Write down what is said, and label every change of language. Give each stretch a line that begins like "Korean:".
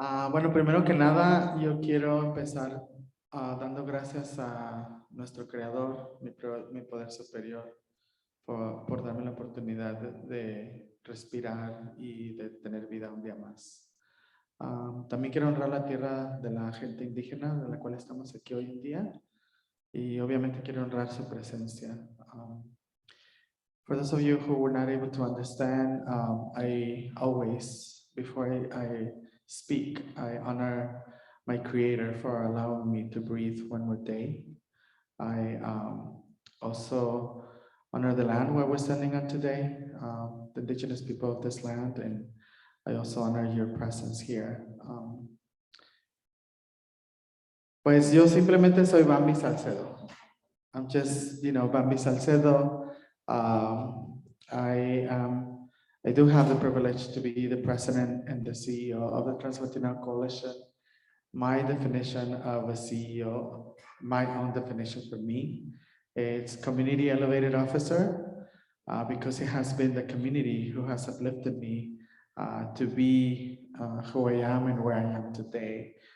Spanish: Bueno, primero que nada, yo quiero empezar dando gracias a nuestro creador, mi poder superior, por darme la oportunidad de respirar y de tener vida un día más. También quiero honrar la tierra de la gente indígena de la cual estamos aquí hoy en día, y obviamente quiero honrar su presencia.
English: For those of you who were not able to understand, I always, before I speak, I honor my creator for allowing me to breathe one more day. I also honor the land where we're standing on today, the indigenous people of this land, and I also honor your presence here.
Spanish: Pues yo simplemente soy Bamby Salcedo.
English: I'm just, Bamby Salcedo. I do have the privilege to be the president and the CEO of the TransLatin Coalition. My definition of a CEO, my own definition for me, It's Community Elevated Officer, because it has been the community who has uplifted me to be who I am and where I am today.